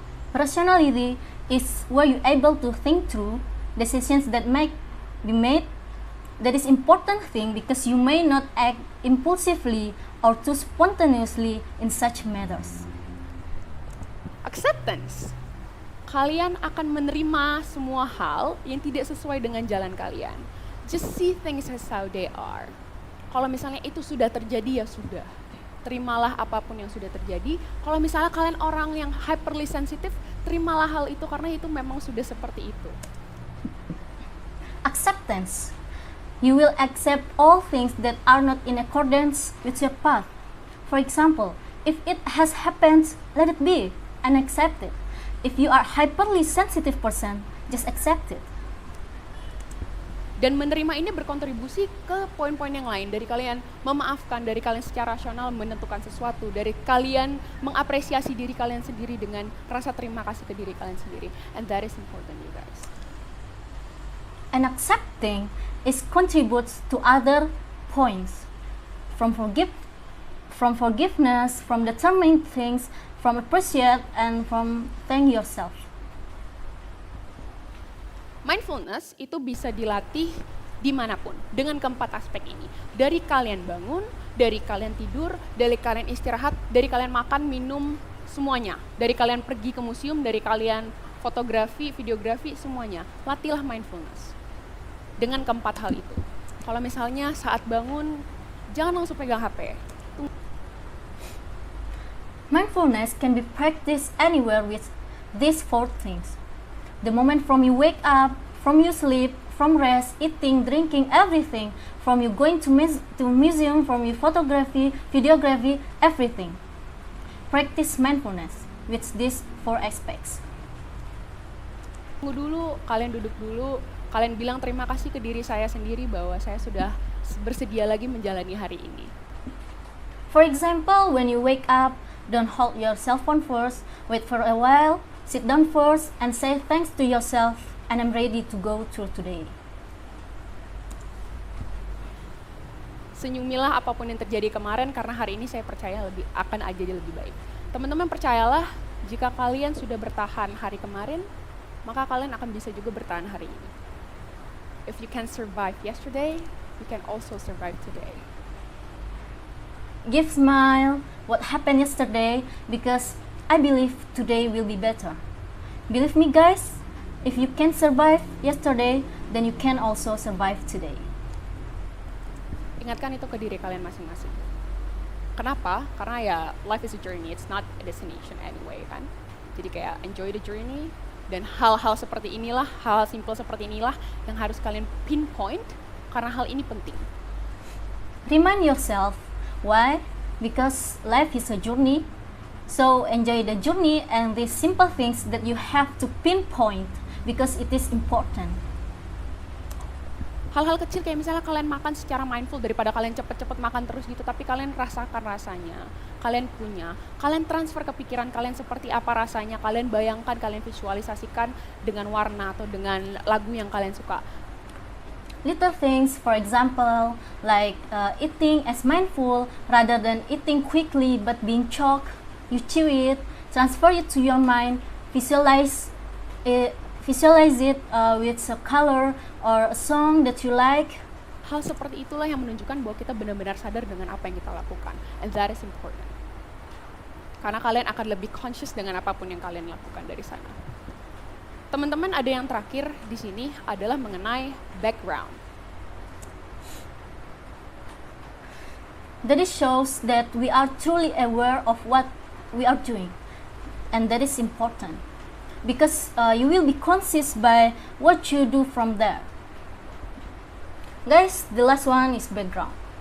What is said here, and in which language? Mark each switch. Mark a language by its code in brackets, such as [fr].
[en] Rationality is where you able to think through decisions that be made. That is important thing because you may not act impulsively or too spontaneously in such matters. Acceptance. [id] Kalian akan menerima semua hal yang tidak sesuai dengan jalan kalian. [en] Just see things as how they are. [id] Kalau misalnya itu sudah terjadi, ya sudah. Terimalah apapun yang sudah terjadi. Kalau misalnya kalian orang yang [en] hyperly sensitive, [id] terimalah hal itu karena itu memang sudah seperti itu. [en] Acceptance. You will accept all things that are not in accordance with your path. For example, if it has happened, let it be and accept it. If you are hyperly sensitive person, just accept it. [id] Dan menerima ini berkontribusi ke poin-poin yang lain, dari kalian memaafkan, dari kalian secara rasional menentukan sesuatu, dari kalian mengapresiasi diri kalian sendiri dengan rasa terima kasih ke diri kalian sendiri. [en] And that is important, you guys. And accepting is contributes to other points, from forgiveness, from determining things, from appreciate, and from thank yourself. [id] Mindfulness itu bisa dilatih dimanapun dengan keempat aspek ini. Dari kalian bangun, dari kalian tidur, dari kalian istirahat, dari kalian makan, minum, semuanya. Dari kalian pergi ke museum, dari kalian fotografi, videografi, semuanya. Latihlah mindfulness dengan keempat hal itu. Kalau misalnya saat bangun, jangan langsung pegang HP. [en] Mindfulness can be practiced anywhere with these 4 things. The moment from you wake up, from you sleep, from rest, eating, drinking, everything, from you going to museum, from you photography, videography, everything. Practice mindfulness. with these 4 aspects. [id] Tunggu dulu, kalian duduk dulu, kalian bilang terima kasih ke diri saya sendiri bahwa saya sudah bersedia lagi menjalani hari ini. [en] For example, when you wake up, don't hold your cell phone first, wait for a while, sit down first, and say thanks to yourself, and I'm ready to go through today. [id] Senyumilah apapun yang terjadi kemarin karena hari ini saya percaya akan jadi lebih baik. Teman-teman percayalah, jika kalian sudah bertahan hari kemarin, maka kalian akan bisa juga bertahan hari ini. [en] If you can survive yesterday, you can also survive today. Give smile what happened yesterday because I believe today will be better. Believe me guys, if you can survive yesterday, then you can also survive today. [id] Ingatkan itu ke diri kalian masing-masing. Kenapa? Karena ya [en] life is a journey, it's not a destination anyway [id] kan. Jadi kayak [en] enjoy the journey, [id] dan hal-hal seperti inilah, hal simple seperti inilah yang harus kalian pinpoint karena hal ini penting. [en] Remind yourself why? Because life is a journey. So enjoy the journey and these simple things that you have to pinpoint because it is important. [id] Hal-hal kecil kayak misalnya kalian makan secara mindful daripada kalian cepet-cepet makan terus gitu, tapi kalian rasakan rasanya, kalian punya, kalian transfer ke pikiran kalian seperti apa rasanya, kalian bayangkan, kalian visualisasikan dengan warna atau dengan lagu yang kalian suka. [en] Little things, for example, like eating as mindful rather than eating quickly but being choked. You chew it, transfer it to your mind, visualize it with a color or a song that you like. [id] Hal seperti itulah yang menunjukkan bahwa kita benar-benar sadar dengan apa yang kita lakukan, [en] and that is important. [id] Karena kalian akan lebih conscious dengan apapun yang kalian lakukan dari sana. Teman-teman, ada yang terakhir di sini adalah mengenai background. [en] That it shows that we are truly aware of what we are doing, and that is important. Because you will be conscious by what you do from there. Guys, the last one is background.